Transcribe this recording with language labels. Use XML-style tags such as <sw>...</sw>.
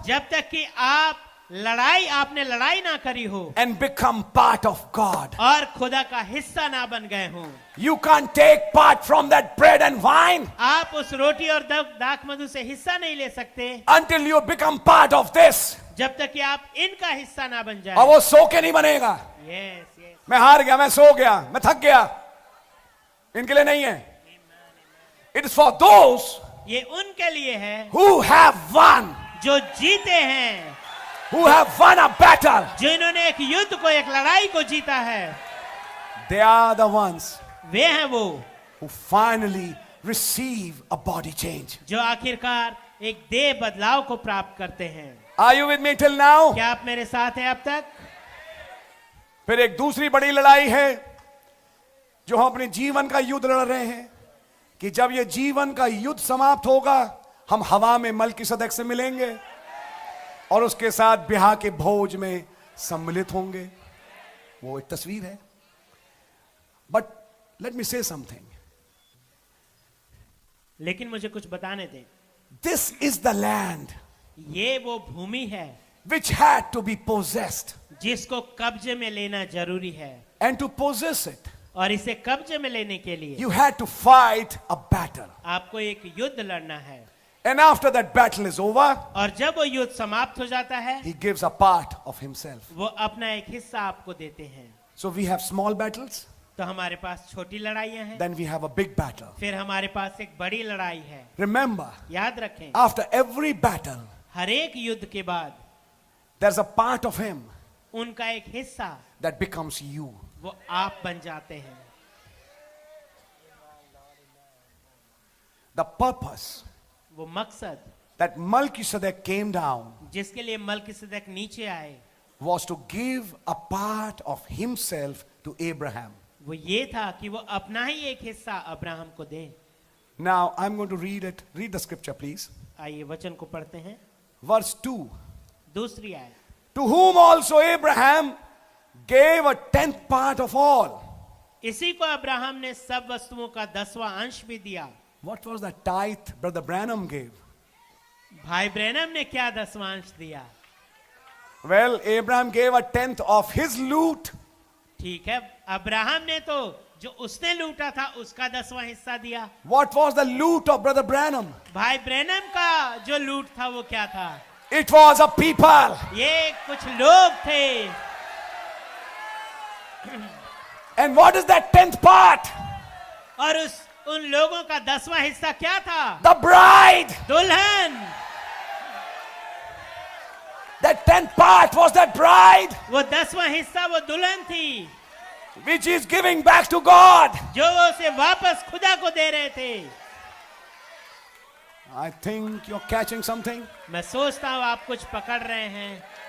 <hi>जब तक कि आपने लड़ाई ना करी हो</hi> <en>and become part of God.</en> <hi>और खुदा का हिस्सा ना बन गए हो।</hi> <en>You can't take part from that bread and wine</en> <hi>आप उस रोटी और दाख मधु से हिस्सा नहीं ले सकते</hi> <en>until you become part of this.</en> <hi>जब तक कि आप इनका हिस्सा ना बन जाए। और वो सो के नहीं बनेगा।</hi> <en>yes yes,</en> <hi>मैं हार गया, मैं सो गया, मैं थक गया, इनके लिए नहीं है।</hi> <en>It is for those</en> <hi>ये उनके लिए है</hi> <en>who have won,</en> <hi>जो जीते हैं,</hi> <en>who have won a battle.</en> <hi>जिन्होंने एक युद्ध को, एक लड़ाई को जीता है।</hi> <en>They are the ones</en> <hi>वे हैं वो</hi> <en>who finally receive a body change.</en> <hi>जो आखिरकार एक देह बदलाव को प्राप्त करते हैं।</hi> <en>Are you with me till now?</en> <hi>क्या आप मेरे साथ हैं अब तक? फिर एक दूसरी बड़ी लड़ाई है जो हम अपने जीवन का युद्ध लड़ रहे हैं कि जब ये जीवन का युद्ध समाप्त होगा हम हवा में मलकीसदक से मिलेंगे और उसके साथ ब्याह के भोज में सम्मिलित होंगे। वो एक तस्वीर है।</hi> <en>But let me say something.</en> <hi>लेकिन मुझे कुछ बताने दें।</hi> <en>this is the land</en> <hi>ये वो भूमि है</hi> <en>which had to be possessed,</en> <hi>जिसको कब्जे में लेना जरूरी है,</hi> <en>and to possess it</en> <hi>और इसे कब्जे में लेने के लिए</hi> <en>you had to fight a battle,</en> <hi>आपको एक युद्ध लड़ना है।</hi> <en>and after that battle is over</en> <hi>और जब वो युद्ध समाप्त हो जाता है</hi> <en>he gives a part of himself.</en> <hi>वो अपना एक हिस्सा आपको देते हैं।</hi> <en>So we have small battles,</en> <hi>तो हमारे पास छोटी लड़ाइयां हैं,</hi> <en>then we have a big battle.</en> <hi>फिर हमारे पास एक बड़ी लड़ाई है।</hi> <en>Remember,</en> <hi>याद रखें,</hi> <en>after every battle</en> <hi>हर एक युद्ध के बाद</hi> <en>there's a part of him</en> <hi>उनका एक हिस्सा</hi> <en>that becomes you.</en> <hi>वो आप बन जाते हैं।</hi> <en>The purpose</en> <hi>वो मकसद</hi> <en>that Melchizedek came down</en> <hi>जिसके लिए मलकीसदक नीचे आए</hi> <en>was to give a part of himself to Abraham.</en> <hi>वो ये था कि वो अपना ही एक हिस्सा अब्राहम को दे।</hi> <en>Now I'm going to read it. Read the scripture, please.</en> <hi>आइए वचन को पढ़ते हैं।</hi> <en>Verse 2.</en> <hi>दूसरी आयत,</hi> <en>To whom also Abraham gave a tenth part of all.</en> <hi>इसी को अब्राहम ने सब वस्तुओं का 10वां अंश भी दिया।</hi> <en>What was the tithe Brother Branham gave?</en> <hi>भाई ब्रैनम ने क्या 10वां अंश दिया?</hi> <en>Well, Abraham gave a tenth of his loot.</en> <hi>ठीक है, अब्राहम ने तो जो उसने लूटा था उसका 10वां हिस्सा दिया।</hi> <en>What was the loot of Brother Branham?</en> <hi>भाई ब्रैनम का जो लूट था वो क्या था?</hi> <en>It was a people.</en> <hi>ये कुछ लोग थे।</hi> <en>And what is that tenth part?</en> <hi>और उन लोगों का 10वां हिस्सा क्या था?</hi> <en>The bride.</en> <hi>दुल्हन।</hi> <en>That tenth part was that bride</en> <hi>वो 10वां हिस्सा वो दुल्हन थी</hi> <en>which is giving back to God.</en> <hi>जो वो उसे वापस खुदा को दे रहे थे।</hi> <en>I think you're catching something.</en> <hi>मैं सोचता हूं आप कुछ पकड़ रहे हैं।</hi>